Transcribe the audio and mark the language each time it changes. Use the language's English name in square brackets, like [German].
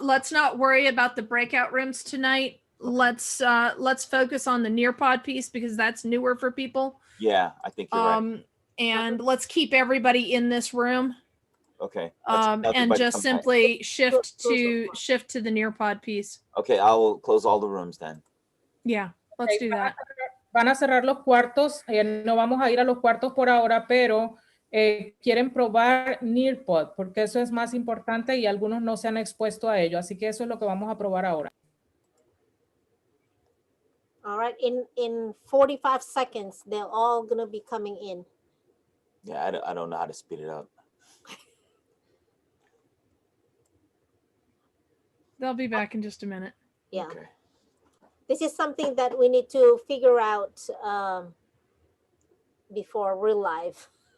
[English] let's not worry about the breakout rooms tonight. Let's focus on the Nearpod piece, because that's newer for people. Yeah, I think you're right. And let's keep everybody in this room. Okay. And everybody just come back. simply shift to the Nearpod piece. Okay, I will close all the rooms then. Yeah, let's do that. [Spanish] Van a cerrar los cuartos, no vamos a ir a los cuartos por ahora, pero quieren probar Nearpod, porque eso es más importante y algunos no se han expuesto a ello, así que eso es lo que vamos a probar ahora. [English] All right. In 45 seconds, they're all going to be coming in. Yeah, I don't know how to speed it up. They'll be back in just a minute. Yeah. Okay. This is something that we need to figure out before real life.